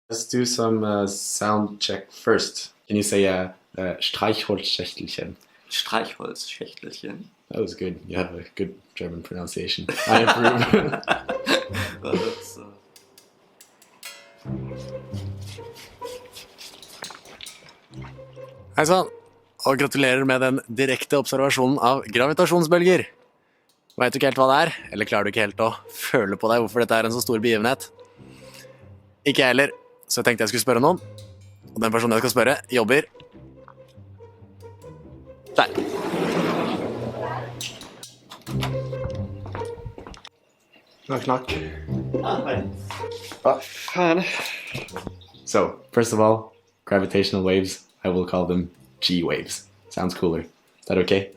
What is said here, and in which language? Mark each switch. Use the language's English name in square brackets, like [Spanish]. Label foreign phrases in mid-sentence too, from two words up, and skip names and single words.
[English] Let's do some sound check first. Can you say Streichholzschächtelchen? Streichholzschächtelchen. That was good. You have a good German pronunciation. I approve. Well, that's, [Norwegian] Hei sann, og gratulerer med den direkte observasjonen av gravitasjonsbølger. Vet du ikke helt hva det er, eller klarer du ikke helt å føle på deg hvorfor dette er en så stor begivenhet? Ikke jeg heller, så jeg tenkte jeg skulle spørre noen. Og den personen jeg skal spørre, jobber der. [English] Knock, knock. Hi. Fan. So, first of all, gravitational waves, I will call them G waves. Sounds cooler. Is that okay?